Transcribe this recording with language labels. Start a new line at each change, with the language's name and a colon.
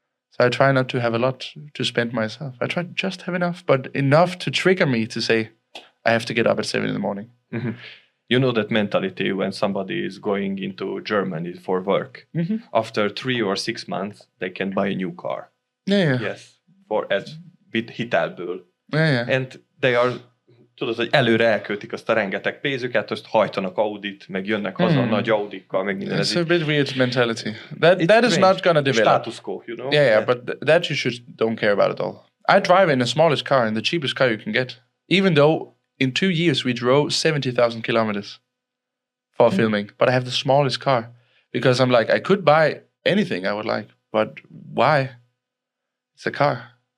English: So I try not to have a lot to spend myself. I try to just have enough, but enough to trigger me to say, I have to get up at 7 in the morning. Mm-hmm. You know that mentality when somebody is going into Germany for work. Mm-hmm. After 3 or 6 months, they can buy a new car. Yeah. Yes, for as bit hitelből. Yeah. And they are...
Hungarian: Tudod, hogy előre elköltik azt a rengeteg pénzüket, azt hajtanak Audit, meg jönnek haza nagy Audikkal, meg minden.
English: It's a bit weird mentality. That is not going to develop. Status quo, you know? Yeah, but that you don't care about at all. I drive in the smallest car, in the cheapest car you can get. Even though in 2 years we drove 70,000 kilometers for filming, but I have the smallest car. Because I'm like, I could buy anything I would like, but why? It's a car.